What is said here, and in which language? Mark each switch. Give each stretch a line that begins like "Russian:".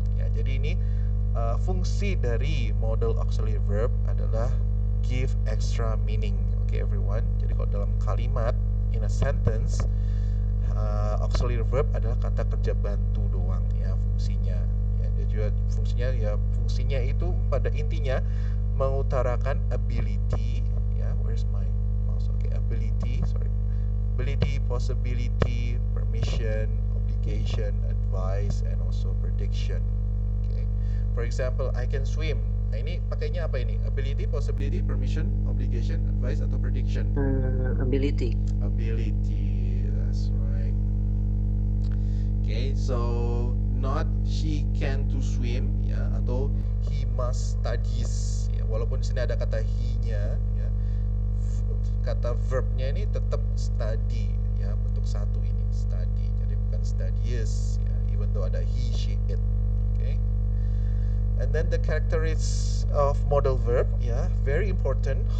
Indonesian: Ya, jadi ini fungsi dari
English: modal auxiliary verb adalah give extra meaning. Okay, everyone.
Indonesian: Jadi kalau dalam kalimat in a sentence, auxiliary verb adalah kata kerja bantu doang, ya, fungsinya. Ya, dia juga fungsinya itu pada intinya mengutarakan ability, ya.
English: Where's my mouse? Okay, ability, possibility, permission, obligation, advice, and also prediction. Okay. For example, I can swim.
Indonesian: Nah, ini pakainya apa ini?
English: Ability, possibility, permission, obligation, advice,
Indonesian: atau
English: prediction? Ability. Ability, that's right. Okay, so not she can to swim, ya,
Indonesian: atau
English: he must studies.
Indonesian: Ya, walaupun di sini ada kata he-nya, ya, kata verbnya ini tetap study, ya, bentuk satu ini study. Jadi bukan studies, ya,
English: even though
Indonesian: ada he, she, it. Okay.
English: And then the characteristics of modal verb, ya, very important.